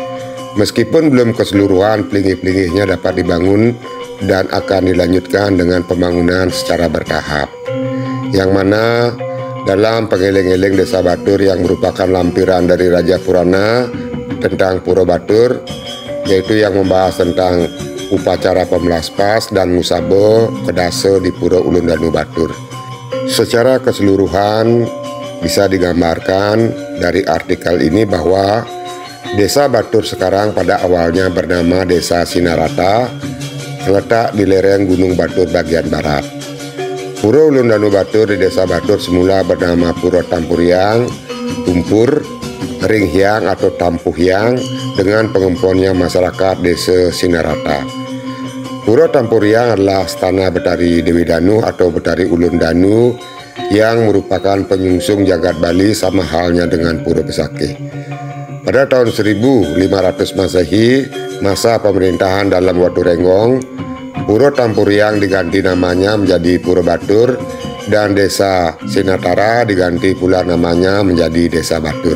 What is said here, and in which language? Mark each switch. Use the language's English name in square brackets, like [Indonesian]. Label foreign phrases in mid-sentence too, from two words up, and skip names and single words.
[Indonesian] Meskipun belum keseluruhan pelinggih-pelinggihnya dapat dibangun dan akan dilanjutkan dengan pembangunan secara bertahap, yang mana dalam pengeleng-eleng Desa Batur yang merupakan lampiran dari Raja Purana tentang Pura Batur, yaitu yang membahas tentang upacara pemelaspas dan musabo kedase di Pura Ulundanu Batur. Secara keseluruhan bisa digambarkan dari artikel ini bahwa Desa Batur sekarang pada awalnya bernama Desa Sinarata, terletak di lereng Gunung Batur bagian barat. Pura Ulundanu Batur di Desa Batur semula bernama Pura Tampuriang, Tumpur, Ringhyang atau Tampuhyang dengan pengemponnya masyarakat Desa Sinarata. Pura Tampuriang adalah stana Betari Dewi Danu atau Betari Ulundanu yang merupakan penyungsung jagat Bali sama halnya dengan Pura Besakih. Pada tahun 1500 Masehi, masa pemerintahan dalam Watu Renggong, Pura Tampuriang diganti namanya menjadi Pura Batur dan Desa Sinatara diganti pula namanya menjadi Desa Batur.